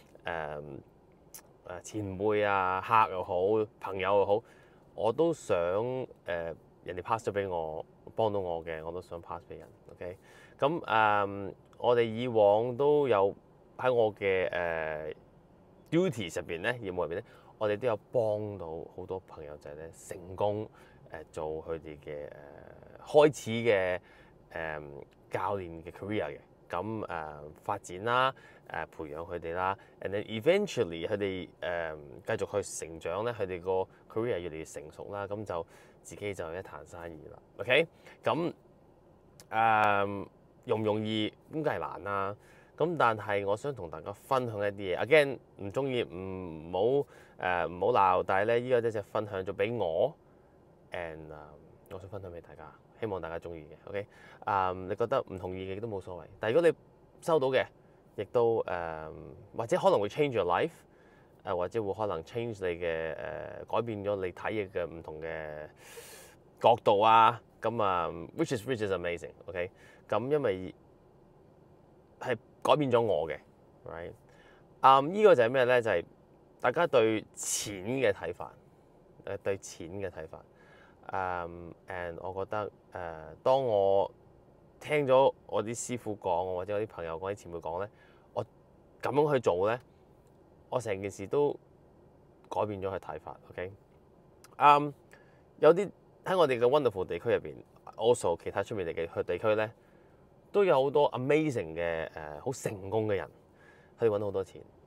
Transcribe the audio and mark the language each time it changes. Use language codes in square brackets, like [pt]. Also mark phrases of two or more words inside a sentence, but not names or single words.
[yue] 前輩啊、客又好、朋友又好，我都想人哋 pass 咗俾我，幫到我嘅，我都想 pass 俾人。OK，我哋以往都有喺我嘅duties 入邊咧，業務入邊咧，我哋都有幫到好多朋友仔咧成功。做佢哋嘅開始嘅教練嘅 career 嘅，發展啦，培養佢哋啦 ， [en] and then eventually [yue] 佢哋繼續去成長咧，佢哋個 career 越嚟越成熟啦，咁就自己就一壇生意啦。OK，容唔容易？咁梗係難啦。但係我想同大家分享一啲嘢。Again， 唔中意唔好鬧，但係咧呢個只分享咗俾我。我想分享俾大家，希望大家中意嘅。OK，你覺得唔同意嘅亦都冇所謂。但係如果你收到嘅，亦都或者可能會 [en] change your life， [yue] 或者會可能 change 你嘅改變咗你睇嘢嘅唔同嘅角度啊。 [en] which is amazing。 [yue] OK，因為係改變咗我嘅 ，right？呢個就係咩咧？就係大家對錢嘅睇法，對錢嘅睇法。and 我覺得當我聽咗我啲師傅講，或者我啲朋友講、啲前輩講咧，我咁樣去做咧，我成件事都改變咗佢睇法。OK，有啲喺我哋嘅 wonderful 地區入邊，also 其他出面嚟嘅地區咧，都有好多 amazing 嘅好成功嘅人，佢哋揾到好多錢。